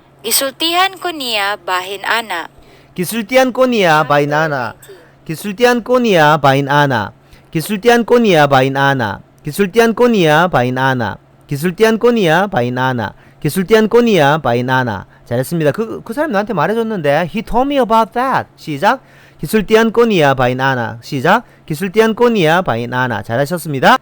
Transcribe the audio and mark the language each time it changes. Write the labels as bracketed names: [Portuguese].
[Cebuano] Gisultihan ko niya bahin ana. 기술띠안 꼬니야 바인 아나. 기술띠안 꼬니야 바인 아나. 기술띠안 꼬니야 바인 아나. 기술띠안 꼬니야 바인 아나. 기술띠안 꼬니야 바인 아나. 기술띠안 꼬니야 바이나나. [Korean] 잘했습니다. 그 사람 나한테 말해줬는데 [English] he told me about that. [Korean] 시작. [Cebuano] 기술띠안 꼬니야 바이나나. [Korean] 시작. [Cebuano] 기술띠안 꼬니야 바이나나. [Korean] 잘하셨습니다.